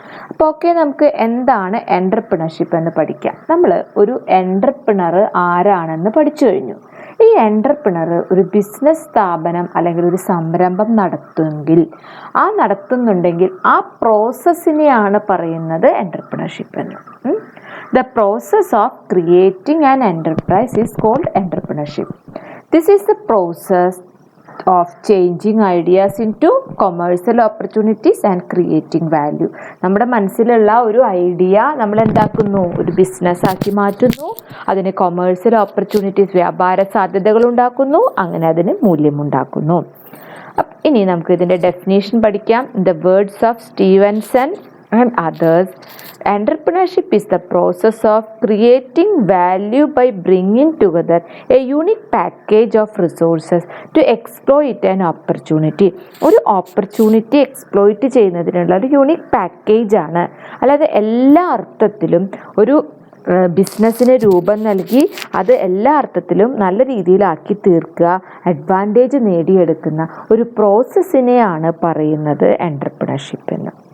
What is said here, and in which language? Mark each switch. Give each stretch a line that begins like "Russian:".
Malayalam: അപ്പോൾ ഓക്കെ, നമുക്ക് എന്താണ് എൻ്റർപ്രണർഷിപ്പ് എന്ന് പഠിക്കാം. നമ്മൾ ഒരു എൻ്റർപ്രണർ ആരാണെന്ന് പഠിച്ചു കഴിഞ്ഞു. ഈ എൻ്റർപ്രണർ ഒരു ബിസിനസ് സ്ഥാപനം അല്ലെങ്കിൽ ഒരു സംരംഭം നടത്തുന്നുണ്ടെങ്കിൽ ആ പ്രോസസ്സിനെയാണ് പറയുന്നത് എൻ്റർപ്രണർഷിപ്പ് എന്ന്.
English: The process of creating an enterprise is called entrepreneurship. This is the process of changing ideas into commercial opportunities and creating value.
Malayalam: നമ്മുടെ മനസ്സിലുള്ള ഒരു ഐഡിയ നമ്മൾ എന്താക്കുന്നു, ഒരു ബിസിനസ് ആക്കി മാറ്റുന്നു, അതിന് കൊമേഴ്സ്യൽ ഓപ്പർച്യൂണിറ്റീസ്, വ്യാപാര സാധ്യതകൾ ഉണ്ടാക്കുന്നു, അങ്ങനെ അതിന് മൂല്യമുണ്ടാക്കുന്നു. ഇനി നമുക്ക് ഇതിൻ്റെ ഡെഫിനേഷൻ പഠിക്കാം.
English: The words of Stevenson and others, entrepreneurship is the process of creating value by bringing together a unique package of resources to exploit an opportunity.
Malayalam: ഒരു ഓപ്പർച്യൂണിറ്റി എക്സ്പ്ലോയിറ്റ് ചെയ്യുന്നതിനുള്ള ഒരു യൂണിക് പാക്കേജ് ആണ്. അല്ലാതെ എല്ലാ അർത്ഥത്തിലും ഒരു ബിസിനസ്സിന് രൂപം നൽകി അത് എല്ലാ അർത്ഥത്തിലും നല്ല രീതിയിലാക്കി തീർക്കുക, അഡ്വാൻറ്റേജ് നേടിയെടുക്കുന്ന ഒരു പ്രോസസ്സിനെയാണ് പറയുന്നത് എൻ്റർപ്രണർഷിപ്പ് എന്ന്.